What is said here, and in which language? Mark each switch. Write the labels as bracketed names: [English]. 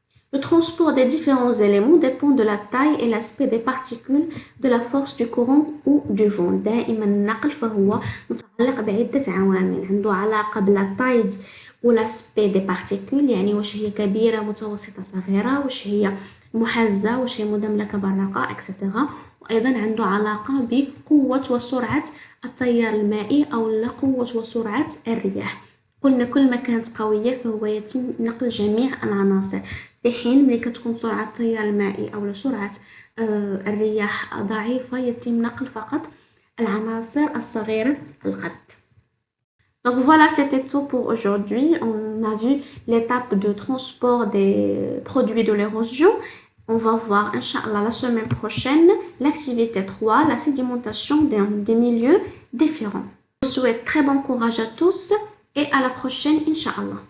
[French] Le transport des différents éléments dépend de la taille et l'aspect des particules, de la force du courant ou du vent. [Arabic] دائما النقل فهو متعلق بعدة عوامل عنده علاقة بلا taille والاسبي دي بارتيكول يعني واش هي كبيرة متوسطة صغيرة واش هي محزة واش هي مدملكة براقة اكسترا. وأيضا عنده علاقة بقوة وسرعة التيار المائي أو قوة وسرعة الرياح. قلنا كل ما كانت قوية فهو يتم نقل جميع العناصر في حين ملي كتكون سرعة التيار المائي أو سرعة الرياح ضعيفة يتم نقل فقط العناصر الصغيرة القد. [French] Donc voilà, c'était tout pour aujourd'hui. On a vu l'étape de transport des produits de l'érosion. On va voir, Inch'Allah, la semaine prochaine, l'activité 3, la sédimentation des milieux différents. Je vous souhaite très bon courage à tous et à la prochaine, Inch'Allah.